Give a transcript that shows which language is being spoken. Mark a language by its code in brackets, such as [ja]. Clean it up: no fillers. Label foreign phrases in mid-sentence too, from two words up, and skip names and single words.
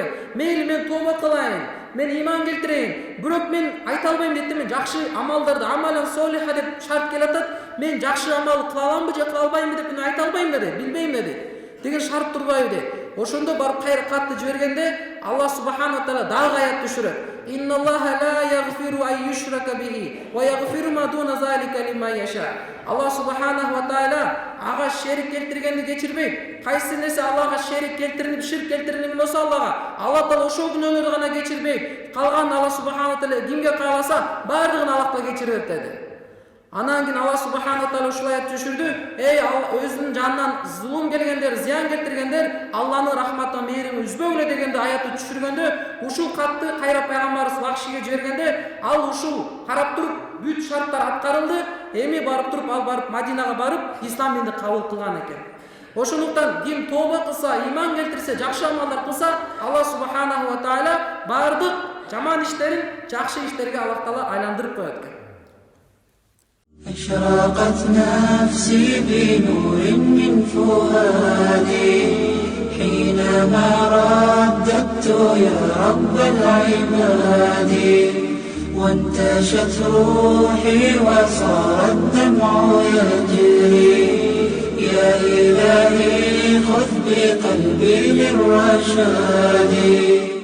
[ky] Мейли мен тооба кылайын, мен иман келтирейин, бирок мен айта албайм дейт, мен жакшы амалдарды [ar] عملا صالحا [ky] деп шарт келатат. Мен жакшы амал кыла аламбы же кыла албаймбы деп мен айта албайм деди, билбейм деди. Деген шарт турбайбы деди. Ошондо барып кайра катты жибергенде [ar] الله سبحانه وتعالى [ky] дагы аят түшүрөт. [ar] "إن الله لا يغفر أن يشرك به ويغفر ما دون ذلك لمن يشاء". الله سبحانه وتعالى [ky] ага шерик келтиргенди кечирбейт. Кайсы нерсе Аллахга шерик келтиринип, ширк келтирилген болсо Аллах таала ошол күнөөлөрдү гана кечирбейт. Калган [ar] الله سبحانه وتعالى [ky] кимге кааласа, бардыгын Аллах таала кечирет деди. Анан кийин [ar] الله سبحانه وتعالى [ky] ушул аят түшүрдү: "Эй өзүнүн жанынан зулум келгендер, зыян келтиргендер, Аллахнын рахматынан мээрими үзбөгүлө" дегенде аятты түшүргөндө, ушул катты кайра пайгамбарыбыз Вахшиге жибергенде, ал ушул карап туруп бүт шарттар аткарылды. Эми барып туруп ал барып Мадинага барып ислам динди кабыл кылган экен. Ошондуктан ким тооба кылса, иман келтирсе, жакшы амалдар кылса, [ar] الله سبحانه وتعالى [ky] бардык жаман иштерин жакшы иштерге Аллах таала айландырып коет экен. [ar] أشرقت نفسي بنور من فؤادي حينما رددت يا رب العباد وانتشت روحي وصار الدمع يجري يا إلهي خذ بقلبي للرشاد